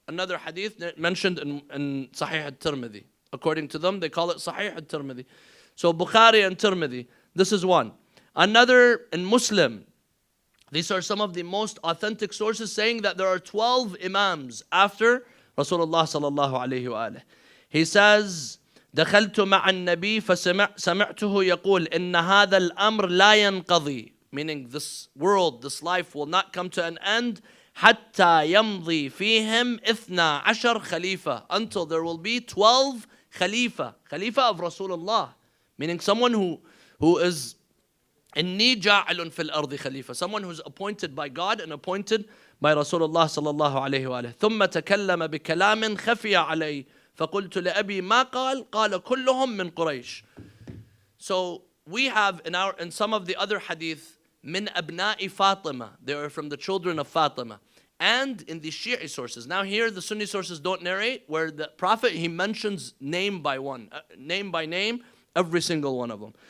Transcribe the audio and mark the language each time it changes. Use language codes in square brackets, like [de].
[en] Another hadith mentioned in Sahih al-Tirmidhi. According to them, they call it Sahih al-Tirmidhi. So Bukhari and Tirmidhi, this is one. Another in Muslim. These are some of the most authentic sources saying that there are 12 imams after Rasulullah sallallahu alayhi wa alayhi. [ar] He says, دخلت مع النبي فسمعته يقول إن هذا الأمر لا ينقضي. [en] Meaning this world, this life will not come to an end [ar] حتى يمضي فيهم 12 خليفة, [en] until there will be 12 khalifa of Rasulullah. Meaning someone who is [ar] إني جاعل في الأرض خليفة, [en] someone who's appointed by God and appointed by Rasulullah sallallahu alayhi wa alayhi. [ar] ثم تكلم بكلام خفي علي فقلت لأبي ما قال كلهم من قريش. [en] So we have in some of the other hadith [ar] من أبناء فاطمة, [en] they are from the children of Fatima. And in the Shi'i sources, now here the Sunni sources don't narrate, where the Prophet, he mentions name by name, every single one of them.